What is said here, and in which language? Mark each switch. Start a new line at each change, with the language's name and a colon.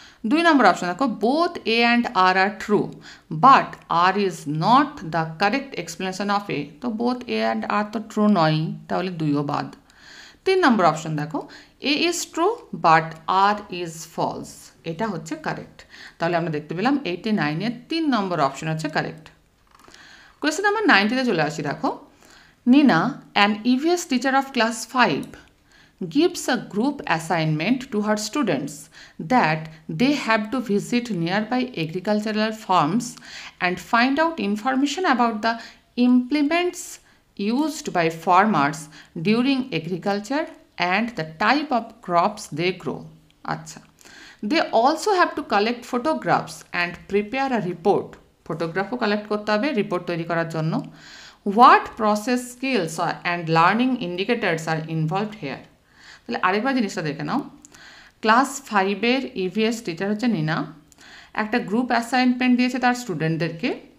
Bangla: 2 নম্বর option দেখো,
English: both A and R are true but R is not the correct explanation of A,
Bangla: তো both A and আর তো true নয়, তাহলে 2ও বাদ। 3 নম্বর option দেখো,
English: A is true but R is false,
Bangla: এটা হচ্ছে কারেক্ট। তাহলে আমরা দেখতে পেলাম 89-এর 3 নম্বর অপশন হচ্ছে কারেক্ট। কোয়েশ্চেন নাম্বার 90-তে চলে আসি।
English: দেখো, Nina, an EVS teacher of class 5, gives a group assignment to her students that they have to visit nearby agricultural farms and find out information about the implements used by farmers during agriculture and the type of crops they grow. Acha. They also have to collect photographs and prepare a report.
Bangla: ফটোগ্রাফও collect করতে হবে report তৈরি করার জন্য।
English: What process skills and learning indicators are involved here.
Bangla: তাহলে আরেকবার জিনিসটা দেখে নাও। Class 5-এর EVS teacher হচ্ছে নিনা, একটা গ্রুপ অ্যাসাইনমেন্ট দিয়েছে তার স্টুডেন্টদেরকে।